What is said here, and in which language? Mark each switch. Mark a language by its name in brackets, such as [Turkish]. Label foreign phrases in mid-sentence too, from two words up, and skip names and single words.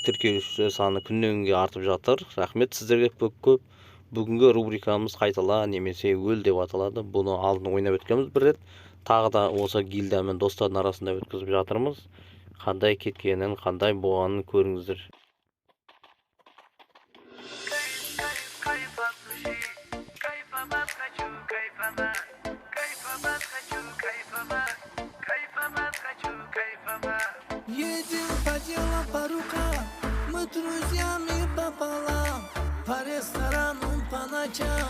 [Kazakh] Тіркелуші саны күннен күнге артып жатыр. Рахмет сіздерге көп. Бүгінгі рубрикамыз қайтала немесе өл деп аталады. Бұны алдын ойнап өткенбіз бір рет. Тағы да осы гильдиямен достардың арасында өткізіп жатырмыз. Қандай кеткенін, қандай болғанын көріңіздер. [Russian] Едем по делам, по рукам, мы друзьями пополам, по ресторанам, по ночам.